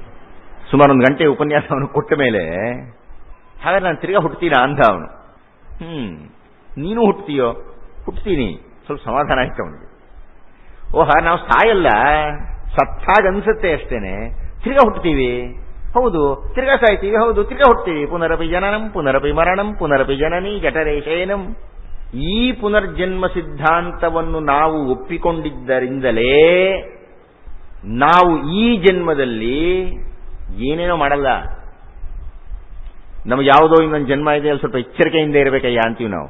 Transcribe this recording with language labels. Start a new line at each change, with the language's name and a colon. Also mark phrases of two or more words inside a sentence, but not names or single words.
Kannada: ಸುಮಾರು 1 ಗಂಟೆ ಉಪನ್ಯಾಸವನ್ನು ಕೊಟ್ಟ ಮೇಲೆ, ಹಾಗಾದ್ರೆ ನಾನು ತಿರ್ಗಾ ಹುಟ್ಟುತ್ತೀನಾ ಅಂದ ಅವನು. ನೀನು ಹುಟ್ಟುತ್ತೀಯೋ? ಹುಟ್ಟುತ್ತೀನಿ. ಸ್ವಲ್ಪ ಸಮಾಧಾನ ಆಯ್ತು ಅವನಿಗೆ. ಓಹ, ನಾವು ಸಾಯಲ್ಲ, ಸತ್ತಾಗ ಅನ್ಸುತ್ತೆ ಅಷ್ಟೇನೆ, ತಿರ್ಗಾ ಹುಟ್ಟುತ್ತೀವಿ. ಹೌದು, ತಿರ್ಗಾ ಸಾಯ್ತೀವಿ. ಹೌದು, ತಿರ್ಗಾ ಹುಟ್ಟುತ್ತೀವಿ.
Sanskrit: ಪುನರಪಿ ಜನನಂ ಪುನರಪಿ ಮರಣಂ ಪುನರಪಿ ಜನನಿ ಜಠರೇಶಯನಂ.
Kannada: ಈ ಪುನರ್ಜನ್ಮ ಸಿದ್ಧಾಂತವನ್ನು ನಾವು ಒಪ್ಪಿಕೊಂಡಿದ್ದರಿಂದಲೇ ನಾವು ಈ ಜನ್ಮದಲ್ಲಿ ಏನೇನೋ ಮಾಡಲ್ಲ. ನಮಗೆ ಯಾವುದೋ ಇನ್ನೊಂದು ಜನ್ಮ ಇದೆ, ಅಲ್ಲಿ ಸ್ವಲ್ಪ ಎಚ್ಚರಿಕೆಯಿಂದ ಇರಬೇಕಯ್ಯ ಅಂತೀವಿ ನಾವು.